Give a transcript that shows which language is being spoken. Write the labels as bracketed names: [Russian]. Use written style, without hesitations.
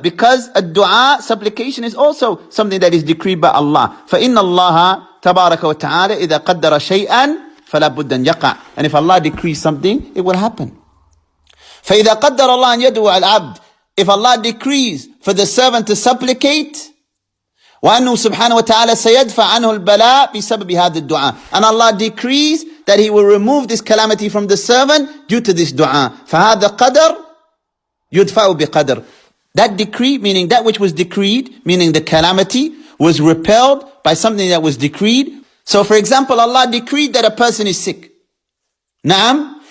[English] Because a dua, supplication, is also something that is decreed by Allah. [Arabic] فَإِنَّ اللَّهَ تَبَارَكَ وَتَعَالَى إِذَا قَدَّرَ شَيْئًا فَلَا بُدَّ أَنْ يَقَعْ. [English] And if Allah decrees something, it will happen. [Arabic] فَإِذَا قَدَّرَ اللَّهَ أَنْ يَدْعُوَ الْعَبْدِ. [English] If Allah decrees for the servant to supplicate, [Arabic] وأنه سبحانه وتعالى سيدفع عنه البلاء بسبب هذا الدعاء. [English] And Allah decrees that He will remove this calamity from the servant due to this dua. [Arabic] فهذا قدر يدفع بقدر. [English] That decree, meaning that which was decreed, meaning the calamity, was repelled by something that was decreed. So for example, Allah decreed that a person is sick. Naam.